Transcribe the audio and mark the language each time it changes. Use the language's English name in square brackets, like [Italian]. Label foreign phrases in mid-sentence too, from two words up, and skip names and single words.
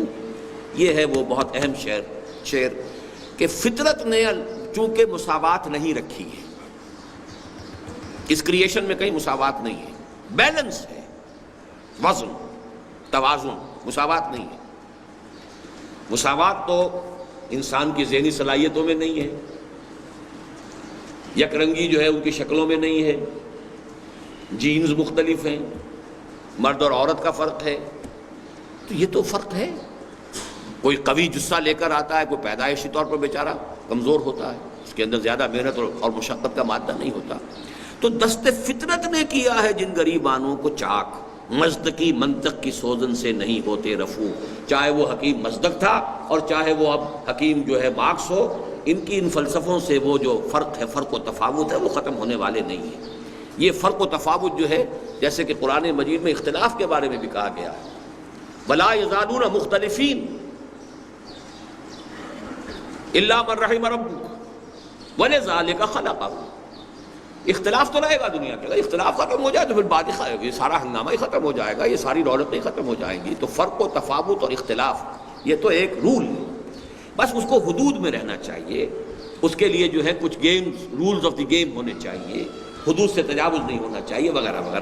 [Urdu] یہ ہے وہ بہت اہم شعر کہ فطرت نے چونکہ مساوات نہیں رکھی ہے، اس کریشن میں کہیں مساوات نہیں ہے، بیلنس ہے، وزن، توازن، مساوات نہیں ہے. مساوات تو انسان کی ذہنی صلاحیتوں میں نہیں ہے، یک رنگی جو ہے ان کی شکلوں میں نہیں ہے، جینز مختلف ہیں، مرد اور عورت کا فرق ہے. تو یہ تو فرق ہے. کوئی قوی جسہ لے کر آتا ہے، کوئی پیدائشی طور پر بیچارہ کمزور ہوتا ہے، اس کے اندر زیادہ محنت اور مشقت کا مادہ نہیں ہوتا. تو دست فطرت نے کیا ہے جن غریبانوں کو چاک، مزدقی منطق کی سوزن سے نہیں ہوتے رفو. چاہے وہ حکیم مزدق تھا اور چاہے وہ اب حکیم جو ہے مارکس ہو، ان کی ان فلسفوں سے وہ جو فرق ہے، فرق و تفاوت ہے، وہ ختم ہونے والے نہیں ہیں. یہ فرق و تفاوت جو ہے، جیسے کہ قرآن مجید میں اختلاف کے بارے میں بھی کہا گیا ہے، [Arabic] وَلَا يَزَالُونَ مُخْتَلِفِينَ إِلَّا مَنْ رَحِمَ رَبُّكَ وَلِذَلِكَ خَلَقَهُ. [Urdu] اختلاف تو رہے گا دنیا کے اندر، اختلاف ختم ہو جائے تو پھر بعد یہ سارا ہنگامہ ہی ختم ہو جائے گا، یہ ساری رونقیں ختم ہو جائیں گی. تو فرق و تفاوت اور اختلاف یہ تو ایک رول ہے، بس اس کو حدود میں رہنا چاہیے. اس کے لیے جو ہے کچھ گیمز، [English] rules of the game [Urdu] ہونے چاہیے، حدود سے تجاوز نہیں ہونا چاہیے، وغیرہ وغیرہ.